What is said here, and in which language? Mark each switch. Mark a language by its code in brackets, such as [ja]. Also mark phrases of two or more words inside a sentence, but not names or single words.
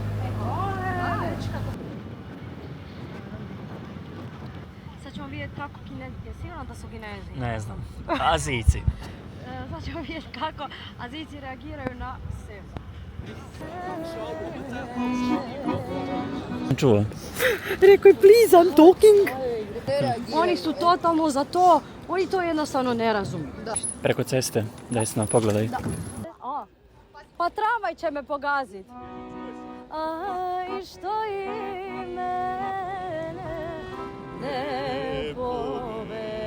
[hr] Sad ćemo vidjeti kako Kinezi, je sigurno da su Kinezi? Ne znam. Azijci. Sad ćemo vidjeti kako Azijci reagiraju na sebe. Čuo. Rekao je, [en] please, I'm talking. [hr] Oni su totalno za to, oni to jednostavno ne razumiju. Preko ceste, desno, pogledaj. Pa tramvaj će me pogazit. Aj, što i mene ne povedeš.